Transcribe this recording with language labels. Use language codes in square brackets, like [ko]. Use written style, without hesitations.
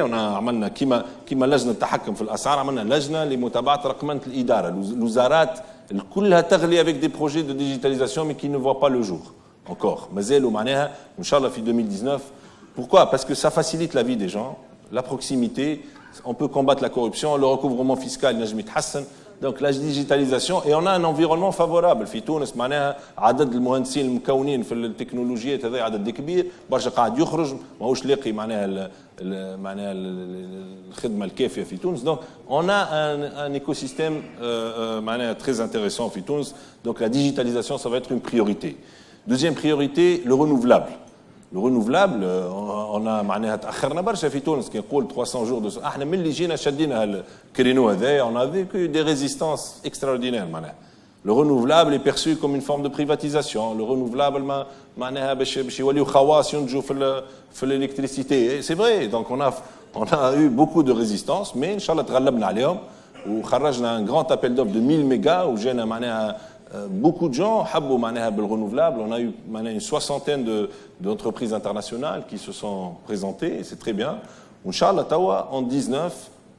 [fr] On a [ar] عملنا كيما لجنة التحكم في الأسعار عملنا لجنة لمتابعة رقمنة الإدارة. الوزارات كلها تغلي [fr] avec des projets de digitalisation mais qui ne voient pas le jour encore. [ar] مازالوا معناها إن شاء الله في 2019. [fr] Pourquoi? Parce que ça facilite la vie des gens, la proximité. On peut combattre la corruption, le recouvrement fiscal [ar] نجم يتحسن. [fr] Donc la digitalisation et on a un environnement favorable [ar] في تونس معناها عدد المهندسين المكونين في التكنولوجيات هذا عدد كبير برشا قاعد يخرج ماهوش لاقي معناها الخدمه الكافيه في تونس. [fr] Donc on a un écosystème معناها très intéressant [ar] في تونس. [fr] Donc la digitalisation ça va être une priorité. Deuxième priorité, le renouvelable. Le renouvelable, on a [ar] معناها تأخرنا برشا في تونس كي نقول 300 jours de احنا من اللي جينا شدينا الكرينو هذا [fr] on a vécu des résistances extraordinaires [ar] معناها. [fr] Le renouvelable est perçu comme une forme de privatisation. Le renouvelable [ar] معناها باش يوليو خواص ينتجوا في l'électricité. [fr] C'est vrai. Donc on a eu beaucoup de résistance mais [ar] ان شاء الله تغلبنا عليهم وخرجنا [fr] un grand appel d'offres de 1000 mégas وجانا معناها beaucoup de gens [ar] حبوا معناها بالrenouvelable. [fr] On a eu معناها une soixantaine d'entreprises internationales qui se sont présentées, c'est très bien. [ar] Inch'Allah tawa [fr] en 19